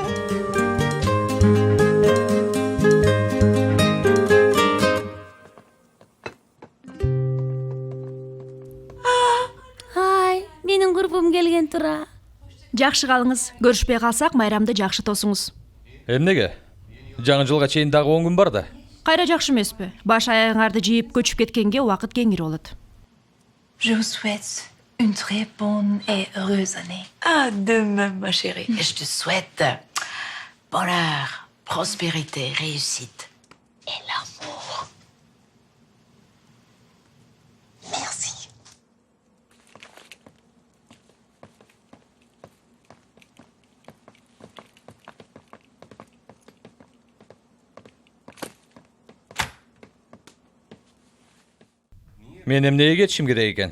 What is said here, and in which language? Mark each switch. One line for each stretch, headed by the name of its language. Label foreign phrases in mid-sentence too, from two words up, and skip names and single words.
Kyrgyz: Ай, менин курбум келген тура. Жакшы калыңыз. Көрүшпөй калсак, майрамды жакшы тосуңуз. Эмнеге? Жаңы жылга чейин дагы 10 күн бар да. Кайра жакшы эмеспи? Баш аяңарды жыйып көчүп кеткенге убакыт кеңири болот.
French: Je vous souhaite une très bonne et heureuse année. Ah, de même, ma chérie. Et je te souhaite bonheur, prospérité, réussite et l'amour. Merci.
Kyrgyz: Мен эмнеге кетишим керек экен?